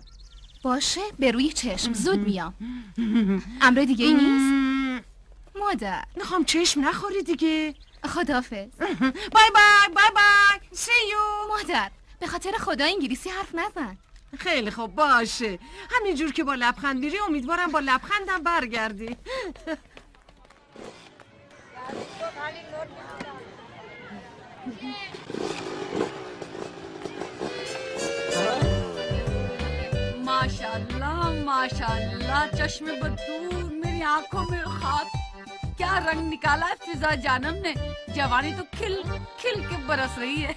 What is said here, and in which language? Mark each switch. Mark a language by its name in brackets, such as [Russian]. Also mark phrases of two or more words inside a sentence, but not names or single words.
[Persian] باشه، به روی چشم. زود میام. امر دیگه ای نیست؟ مادر میخوام چشم نخوری دیگه. خداحافظ. [English] Bye bye bye bye. See you. [Persian] مادر به خاطر خدا انگلیسی حرف نزن. خیلی خوب باشه. همینجور که با لبخند میری امیدوارم با لبخندم برگردی. [Hindi] माशाल्लाह माशाल्लाह चश्मे बदूर मेरी आंखों में खाक क्या रंग निकाला है फिजा जानम ने जवानी तो खिल खिल के बरस रही है